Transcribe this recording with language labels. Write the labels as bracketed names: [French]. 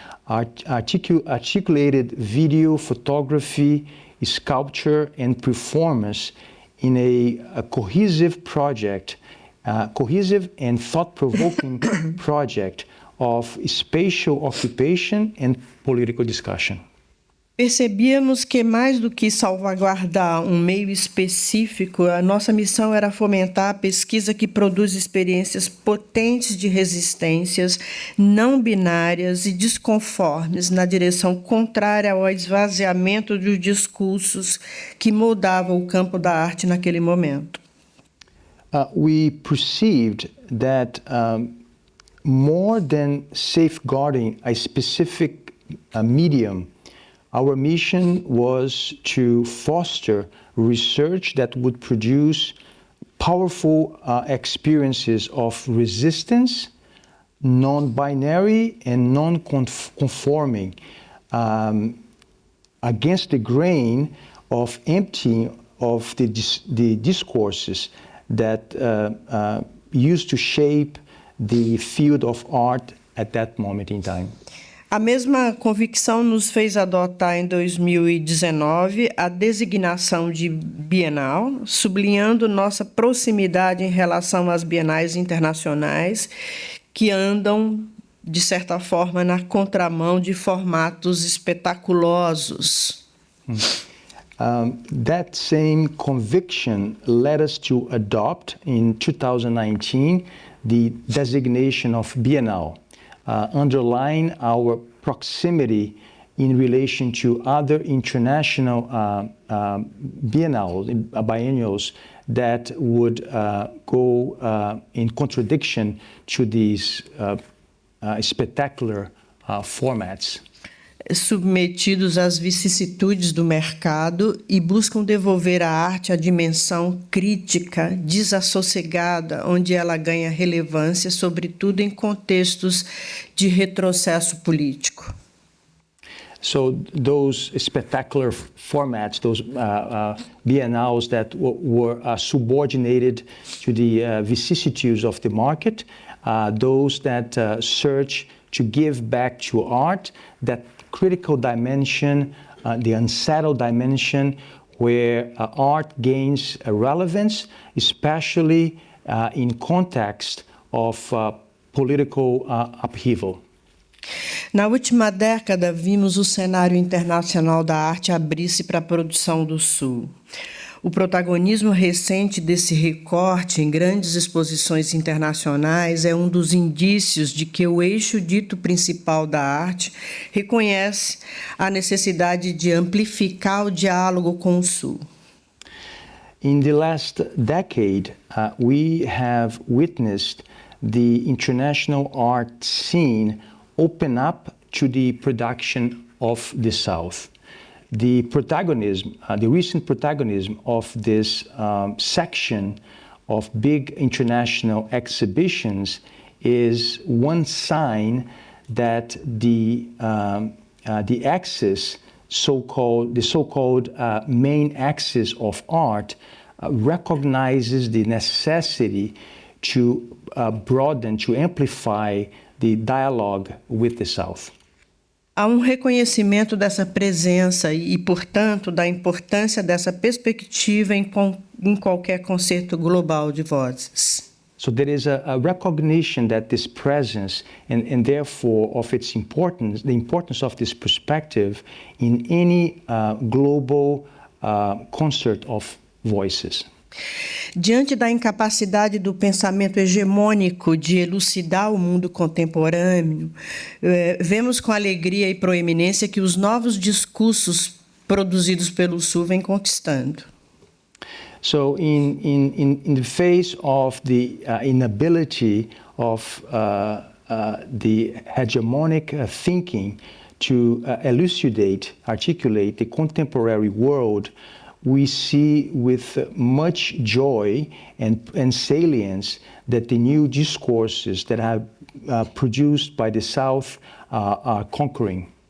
[English] articulated video, photography, sculpture, and performance in a cohesive project, cohesive and thought-provoking project of spatial occupation and political discussion. [Portuguese] Percebíamos que, mais do que salvaguardar um meio específico, a nossa missão era fomentar a pesquisa que produz experiências potentes de resistências não binárias e desconformes na direção contrária ao esvaziamento dos discursos que moldavam o campo da arte naquele momento. [English] We perceived that more than safeguarding a specific medium, our mission was to foster research that would produce powerful experiences of resistance, non-binary and non-conforming, against the grain of emptying of the discourses that used to shape the field of art at that moment in time. [Portuguese] A mesma convicção nos fez adotar em 2019 a designação de Bienal, sublinhando nossa proximidade em relação às bienais internacionais que andam, de certa forma, na contramão de formatos espetaculosos. [English] That same conviction led us to adopt in 2019 the designation of Bienal, underlying our proximity in relation to other international biennials that would go in contradiction to these spectacular formats. [Portuguese] Submetidos às vicissitudes do mercado e buscam devolver à arte a dimensão crítica, desassossegada, onde ela ganha relevância, sobretudo em contextos de retrocesso político. [English] So those spectacular formats, those biennales that were subordinated to the vicissitudes of the market, those that search to give back to art that critical dimension, the unsettled dimension where art gains relevance, especially in context of political upheaval. [Portuguese] Na última década, vimos o cenário internacional da arte abrir-se para a produção do Sul. O protagonismo recente desse recorte em grandes exposições internacionais é um dos indícios de que o eixo dito principal da arte reconhece a necessidade de amplificar o diálogo com o Sul. [English] In the last decade, we have witnessed the international art scene open up to the production of the South. The protagonism, the recent protagonism of this section of big international exhibitions is one sign that the axis, the so-called main axis of art, recognizes the necessity to broaden, to amplify the dialogue with the South. [Portuguese] Há reconhecimento dessa presença e, portanto, da importância dessa perspectiva em qualquer concerto global de vozes. [English] So there is a recognition that this presence and therefore of its importance, the importance of this perspective in any global concert of voices. [Portuguese] Diante da incapacidade do pensamento hegemônico de elucidar o mundo contemporâneo, vemos com alegria e proeminência que os novos discursos produzidos pelo Sul vêm conquistando. [English] So in the face of the inability of the hegemonic thinking to elucidate, articulate the contemporary world, we see with much joy and salience that the new discourses that are produced by the South are conquering.